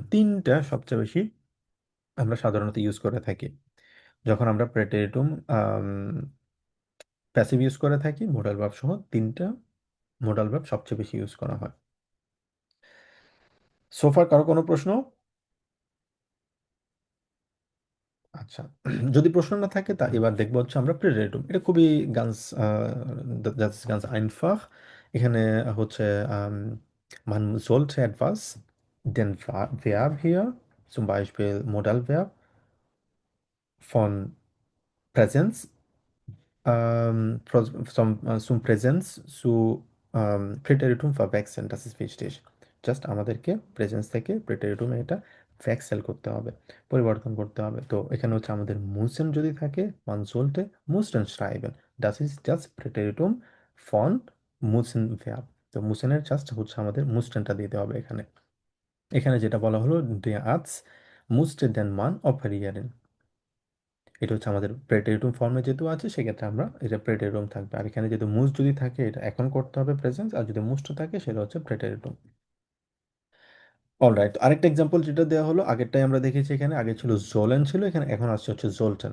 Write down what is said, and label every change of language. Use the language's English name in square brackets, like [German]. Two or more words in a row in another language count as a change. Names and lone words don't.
[Bangla] তিনটা সবচেয়ে বেশি আমরা সাধারণত ইউজ করে থাকি যখন আমরা [German] Präteritum Passiv [Bangla] ইউজ করে থাকি। [English] modal verb [Bangla] সহ তিনটা মোডাল ভার্ব সবচেয়ে বেশি ইউজ করা হয়। সোফার কারো কোনো প্রশ্ন? আচ্ছা, যদি প্রশ্ন না থাকে তা এবার দেখবো হচ্ছে আমরা প্রেটেরিটুম। এটা খুবই [German] ganz einfach। [Bangla] এখানে হচ্ছে [German] man sollte etwas, den Verb hier zum Beispiel Modalverb von Präsenz zum Präsenz zu Präteritum verwechseln, das ist wichtig। [Bangla] জাস্ট আমাদেরকে প্রেজেন্স থেকে প্রেটেরিটুমে এটা ভ্যাক্সেল করতে হবে, পরিবর্তন করতে হবে। তো এখানে হচ্ছে আমাদের মুসেন যদি থাকে, [German] মান sollte mussten schreiben, das ist das Präteritum von müssen verb। [Bangla] তো মুসেনের জাস্ট হচ্ছে আমাদের মুসটেনটা দিতে হবে এখানে। এখানে যেটা বলা হলো [German] der Arzt musste den Mann operieren। [Bangla] এটা হচ্ছে আমাদের প্রেটেরিটুম ফর্মে যেহেতু আছে সেক্ষেত্রে আমরা এটা প্রেটেরিটুম থাকবে, আর এখানে যেহেতু মুস যদি থাকে এটা এখন করতে হবে প্রেজেন্স, আর যদি মুস্ট থাকে সেটা হচ্ছে প্রেটেরিটুম। অলরাইট, আরেকটা এক্সাম্পল যেটা দেওয়া হলো আগেরটাই আমরা দেখেছি, এখানে আগে ছিল জোলেন ছিল, এখানে এখন আসছে হচ্ছে জোলটেন।